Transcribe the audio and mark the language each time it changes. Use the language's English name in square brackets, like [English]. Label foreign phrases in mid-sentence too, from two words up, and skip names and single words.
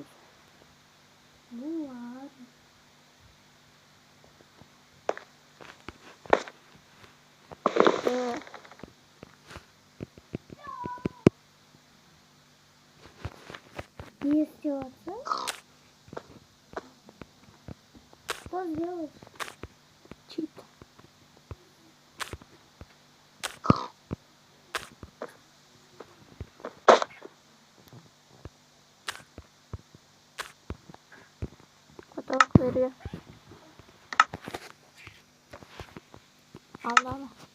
[Turkish] Bu var. Ne istiyorsun? [Russian] Что сделаешь? Чит. [Turkish] Fotoğraf veriyor. Allah'ım.